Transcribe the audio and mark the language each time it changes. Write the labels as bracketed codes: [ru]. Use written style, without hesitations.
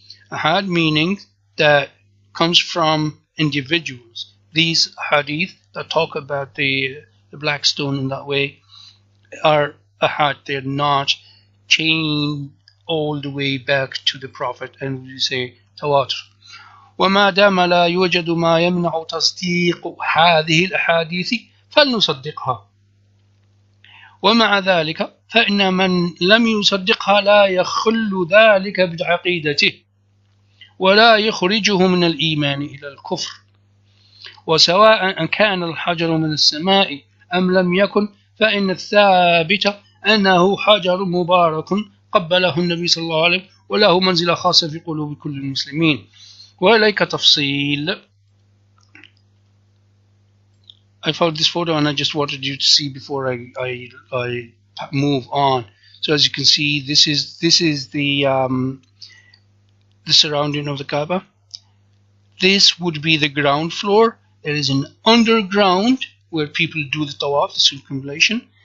[en] Ahad meaning that comes from individuals. These hadith that talk about the black stone in that way are ahad. They're not chained all the way back to the Prophet, and we say tawatur. [ar] وما دام لا يوجد ما يمنع تصديق هذه الأحاديث فلنصدقها. ومع ذلك فإن من لم يصدقها لا يخل ذلك بعقيدته ولا يخرجه من الإيمان إلى الكفر، وسواء كان الحجر من السماء أم لم يكن، فإن الثابت أنه حجر مبارك قبله النبي صلى الله عليه وسلم وله منزلة خاصة في قلوب كل المسلمين. وإليك تفصيل. [en] I found this photo and I just wanted you to see before I move on. So as you can see, this is the surrounding of the Kaaba. This would be the ground floor. There is an underground where people do the tawaf, the circumambulation.